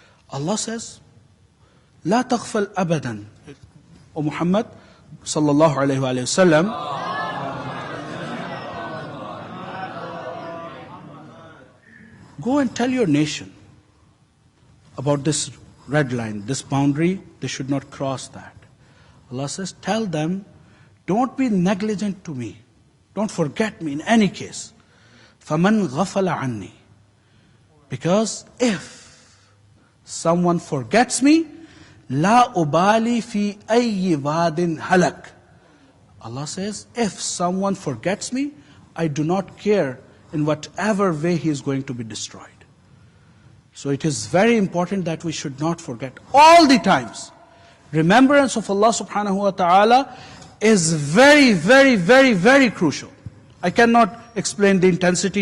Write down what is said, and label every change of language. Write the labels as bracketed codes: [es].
[en] Allah says, [ar] La taghfal abadan. [en] O Muhammad sallallahu alayhi wa sallam, go and tell your nation about this red line, this boundary. They should not cross that. Allah says, tell them, don't be negligent to me. Don't forget me in any case. [ar] فَمَنْ غَفَلَ عَنِّي. [en] Because if someone forgets me, [ar] لَا أُبَالِي فِي أَيِّ وَادٍ هَلَكٍ. [en] Allah says, if someone forgets me, I do not care in whatever way he is going to be destroyed. So it is very important that we should not forget all the times. Remembrance of Allah subhanahu wa ta'ala is very, very, very, very crucial. I cannot explain the intensity.